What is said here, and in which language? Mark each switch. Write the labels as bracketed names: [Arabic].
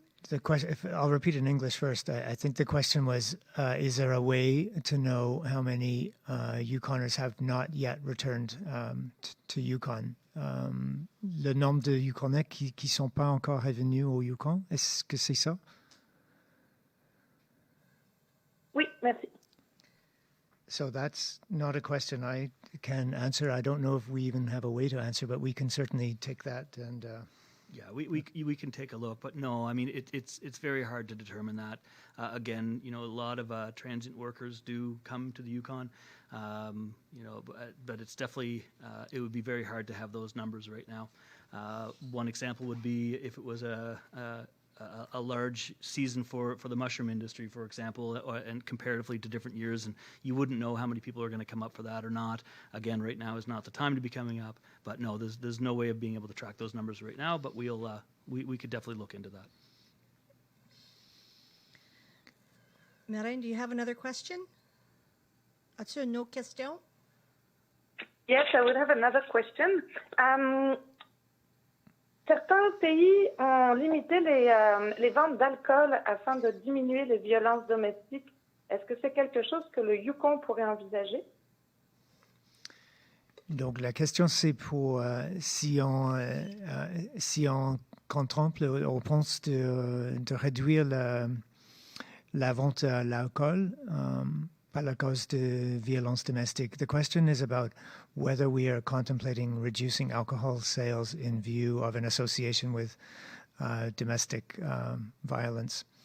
[English] The question, I'll repeat in English first. I think the question was, is there a way to know how many Yukoners have not yet returned to Yukon? [French] Le nombre de Yukonais qui ne sont pas encore revenus au Yukon, est-ce que c'est ça? Oui, merci. [English] So that's not a question I can answer. I don't know if we even have a way to answer, but we can certainly take that and... Yeah, we can take a look, but no, I mean it's very hard to determine that. Again, a lot of transient workers do come to the Yukon, but it's definitely it would be very hard to have those numbers right now. One example would be if it was a large season for the mushroom industry, for example, and comparatively to different years, and you wouldn't know how many people are going to come up for that or not. Again, right now is not the time to be coming up, but no, there's no way of being able to track those numbers right now, but we could definitely look into that. Marin, do you have another question? [French] As-tu une autre question? [English] Yes, I would have another question. [French] Certains pays ont limité les ventes d'alcool afin de diminuer les violences domestiques. Est-ce que c'est quelque chose que le Yukon pourrait envisager? Donc la question c'est pour si on contemple, on pense de réduire la vente à l'alcool, par la cause de violence domestique. [English] The question is about whether we are contemplating reducing alcohol sales in view of an association with domestic violence.